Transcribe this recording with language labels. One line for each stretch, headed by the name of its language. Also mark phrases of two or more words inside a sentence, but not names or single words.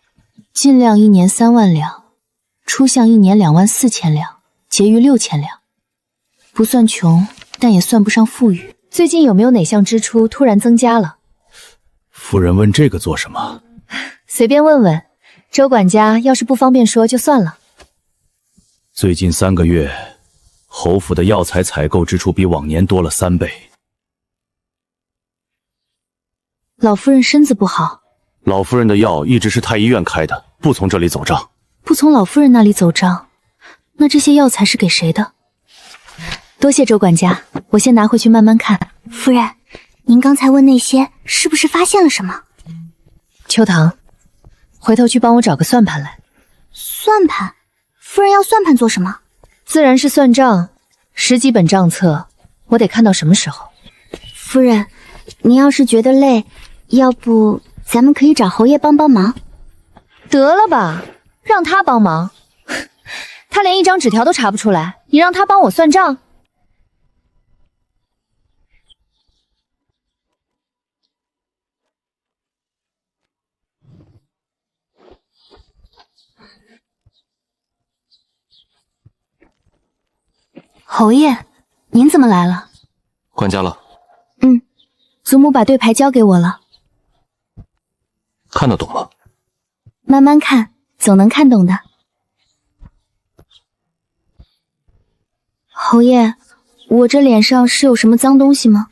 Chinese: 進量1年3萬兩，出項1年2萬4千兩，結餘6000兩，不算窮，但也算不上富裕。最近有沒有哪項支出突然增加了？夫人問這個做什麼？隨便問問，周管家要是不方便說就算了。最近3個月，侯府的藥材採購支出比往年多了3倍。老夫人身子不好，老夫人的藥一直是太醫院開的，不從這裡走賬。不從老夫人那裡走賬，那這些藥材是給誰的？多謝周管家，我先拿回去慢慢看。夫人，您剛才問那些，是不是發現了什麼？秋棠，回頭去幫我找個算盤來。算盤？夫人要算盤做什麼？自然是算賬，10幾本賬冊，我得看到什麼時候。夫人，您要是覺得累，要不咱們可以找侯爺幫幫忙。得了吧，讓他幫忙，他連一張紙條都查不出來，你讓他幫我算賬？侯爺，您怎麼來了？管家了。祖母把對牌交給我了。看得懂嗎？慢慢看，總能看懂的。侯爺，我這臉上是有什麼髒東西嗎？